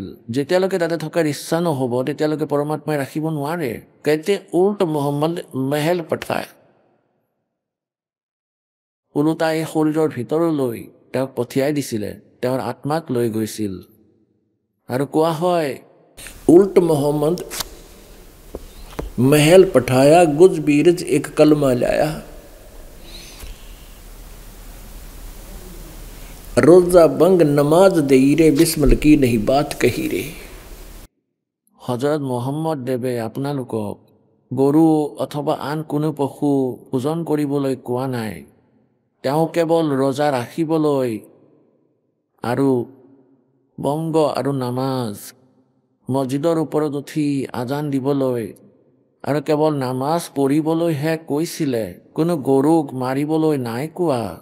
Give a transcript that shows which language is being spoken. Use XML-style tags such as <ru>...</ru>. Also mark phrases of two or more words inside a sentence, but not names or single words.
<as>যেতিয়ালৈকে তাতে থকাৰ ইচ্ছা নহ'ব তেতিয়ালৈকে পৰমাত্মাই ৰাখিব নোৱাৰে। কেতে</as> <hi>उल्ट मोहम्मद महल पठाय,</hi> <as>ওলোটাই শৰীৰৰ ভিতৰলৈ তেওঁক পঠিয়াই দিছিলে, তেওঁৰ আত্মাক লৈ গৈছিল। আৰু কোৱা হয়</as> <hi>उल्ट मोहम्मद महल पठाया, गुज बीरज एक कलमा लाया। रोजा बंग नमाज दे रे, बिस्मल की नहीं बात कही रे।</hi> <as>হজৰত মহম্মদ দেৱে আপোনালোকক গৰু অথবা আন কোনো পশু পূজন কৰিবলৈ কোৱা নাই। তেওঁ কেৱল ৰোজা ৰাখিবলৈ আৰু বংগ আৰু নামাজ, মছজিদৰ ওপৰত উঠি আজান দিবলৈ আৰু কেৱল নামাজ পঢ়িবলৈহে কৈছিলে, কোনো গৰুক মাৰিবলৈ নাই কোৱা।</as>